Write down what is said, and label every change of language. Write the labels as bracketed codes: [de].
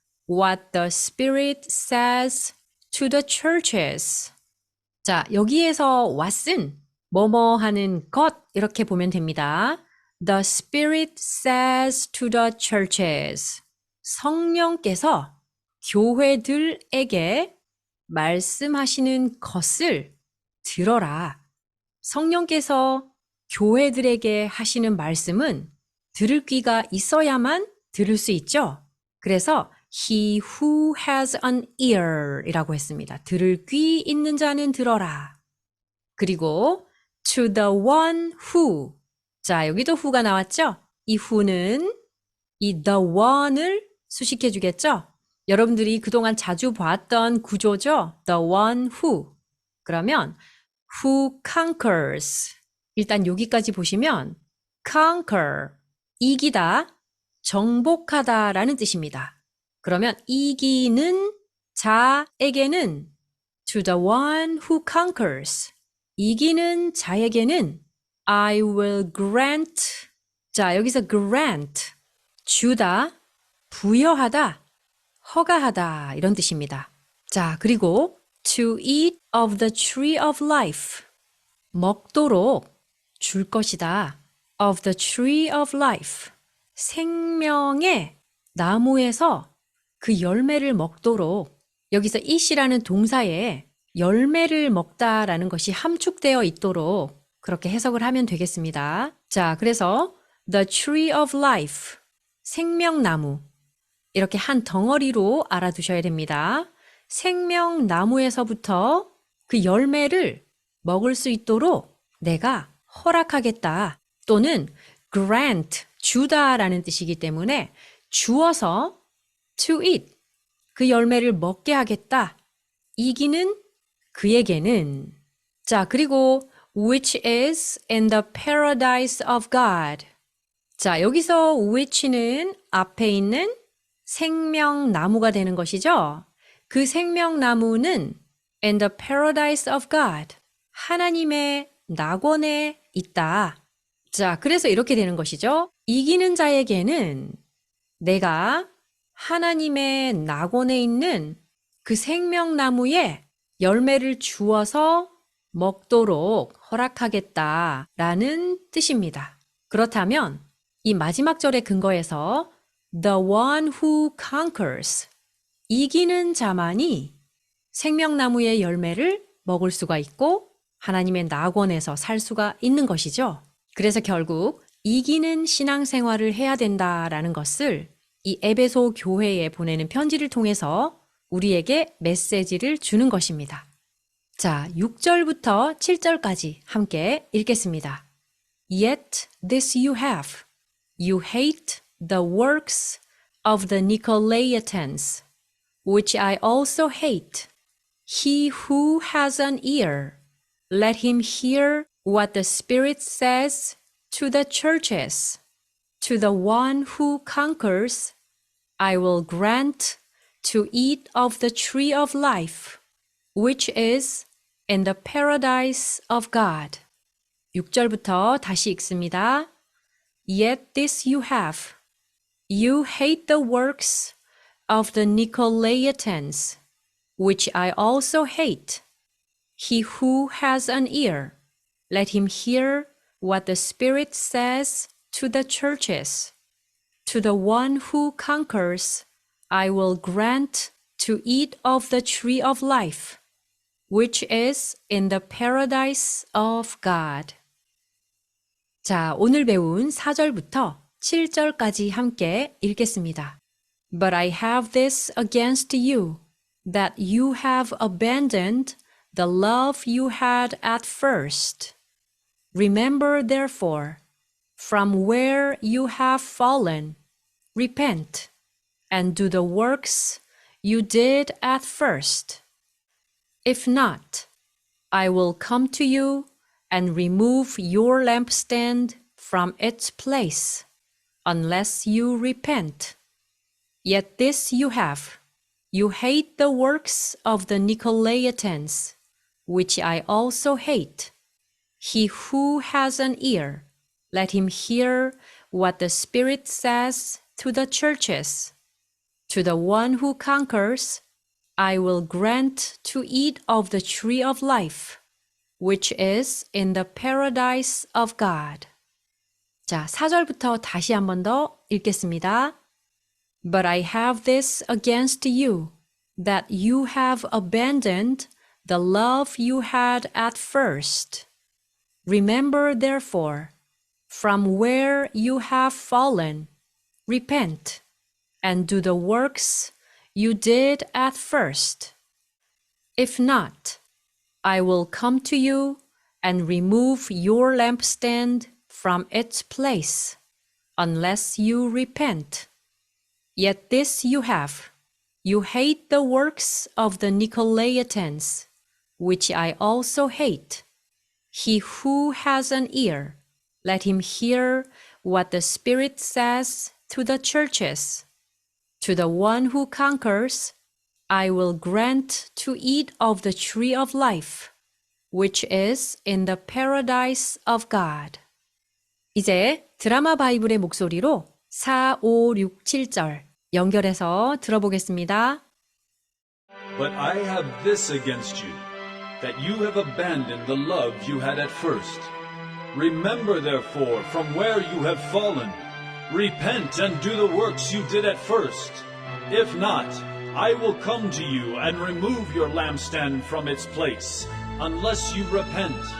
[en] What the Spirit says to the churches. [ko] 자, 여기에서 what은 뭐뭐 하는 것 이렇게 보면 됩니다. [en] The Spirit says to the churches. [ko] 성령께서 교회들에게 말씀하시는 것을 들어라. 성령께서 교회들에게 하시는 말씀은 들을 귀가 있어야만 들을 수 있죠. 그래서 [en] He who has an ear [ko] 이라고 했습니다. 들을 귀 있는 자는 들어라. 그리고 [en] to the one who. [ko] 자, 여기도 who가 나왔죠? 이 who는 이 the one을 수식해 주겠죠? 여러분들이 그동안 자주 봤던 구조죠? [en] The one who. [ko] 그러면 [en] who conquers. [ko] 일단 여기까지 보시면 conquer, 이기다, 정복하다 라는 뜻입니다. 그러면 이기는 자에게는 [en] to the one who conquers. [ko] 이기는 자에게는 [en] I will grant. [ko] 자, 여기서 grant, 주다, 부여하다, 허가하다 이런 뜻입니다. 자, 그리고 [en] to eat of the tree of life. [ko] 먹도록 줄 것이다. [en] of the tree of life. [ko] 생명의 나무에서 그 열매를 먹도록 여기서 eat이라는 동사에 열매를 먹다라는 것이 함축되어 있도록 그렇게 해석을 하면 되겠습니다. 자, 그래서 [en] the tree of life, [ko] 생명나무 이렇게 한 덩어리로 알아두셔야 됩니다. 생명나무에서부터 그 열매를 먹을 수 있도록 내가 허락하겠다 또는 grant, 주다라는 뜻이기 때문에 주어서 [en] to eat, [ko] 그 열매를 먹게 하겠다. 이기는 그에게는 자, 그리고 [en] which is in the paradise of God. [ko] 자, 여기서 which는 앞에 있는 생명나무가 되는 것이죠. 그 생명나무는 [en] in the paradise of God. [ko] 하나님의 낙원에 있다. 자, 그래서 이렇게 되는 것이죠. 이기는 자에게는 내가 하나님의 낙원에 있는 그 생명나무에 열매를 주어서 먹도록 허락하겠다라는 뜻입니다. 그렇다면 이 마지막 절의 근거에서 [en] the one who conquers, [ko] 이기는 자만이 생명나무의 열매를 먹을 수가 있고 하나님의 낙원에서 살 수가 있는 것이죠. 그래서 결국 이기는 신앙생활을 해야 된다라는 것을 이 에베소 교회에 보내는 편지를 통해서 우리에게 메시지를 주는 것입니다. 자, 6절부터 7절까지 함께 읽겠습니다. [en] Yet this you have. You hate the works of the Nicolaitans, which I also hate. He who has an ear, let him hear what the Spirit says to the churches. To the one who conquers, I will grant to eat of the tree of life, which is in the paradise of God. [ko] 6절부터 다시 읽습니다. [en] Yet this you have. You hate the works of the Nicolaitans, which I also hate. He who has an ear, let him hear what the Spirit says to the churches. To the one who conquers, I will grant to eat of the tree of life, which is in the paradise of God. [ko] 자, 오늘 배운 4절부터 7절까지 함께 읽겠습니다. [en] But I have this against you, that you have abandoned the love you had at first. Remember, therefore, from where you have fallen, repent, and do the works you did at first. If not, I will come to you and remove your lampstand from its place, unless you repent. Yet this you have, you hate the works of the Nicolaitans, which I also hate. He who has an ear, let him hear what the Spirit says to the churches. To the one who conquers, I will grant to eat of the tree of life, which is in the paradise of God. [ko] 자, 4절부터 다시 한 번 더 읽겠습니다. [en] But I have this against you, that you have abandoned the love you had at first. Remember, therefore, from where you have fallen, repent, and do the works you did at first. If not, I will come to you and remove your lampstand from its place, unless you repent. Yet this you have, you hate the works of the Nicolaitans, which I also hate. He who has an ear, let him hear what the Spirit says to the churches. To the one who conquers, I will grant to eat of the tree of life, which is in the paradise of God. [ko] 이제 드라마 바이블의 목소리로 4, 5, 6, 7절 연결해서 들어보겠습니다. [en] But I have this against you, that you have abandoned the love you had at first. Remember, therefore, from where you have fallen. Repent and do the works you did at first. If not, I will come to you and remove your lampstand from its place, unless you repent.